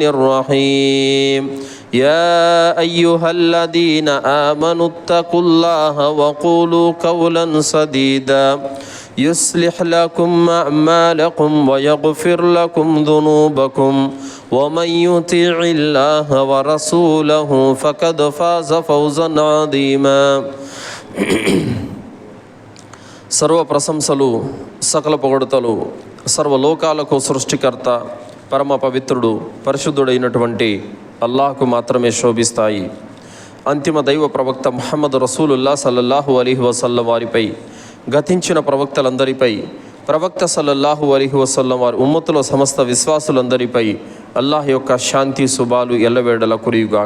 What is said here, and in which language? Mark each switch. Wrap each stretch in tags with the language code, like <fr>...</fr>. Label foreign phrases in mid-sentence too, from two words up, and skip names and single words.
<ar>الرحيم يا أيها الذين آمنوا اتقوا الله وقولوا قولا سديدا يصلح لكم أعمالكم ويغفر لكم ذنوبكم ومن يطع الله ورسوله فقد فاز فوزا عظيما</ar> <te>సర్వ ప్రశంసలు సకల పొగడుతలు సర్వలోకాలకు సృష్టికర్త పరమ పవిత్రుడు పరిశుద్ధుడైనటువంటి అల్లాహ్కు మాత్రమే శోభిస్తాయి. అంతిమ దైవ ప్రవక్త ముహమ్మద్ రసూలుల్లా</te> <ar>صلى الله عليه وسلم</ar> <te>వారిపై, గతించిన ప్రవక్తలందరిపై, ప్రవక్త</te> <ar>صلى الله عليه وسلم</ar> <te>వారి ఉమ్మతుల సమస్త విశ్వాసులందరిపై అల్లాహ్ యొక్క శాంతి శుభాలు ఎల్లవేళల కురియుగాక.</te>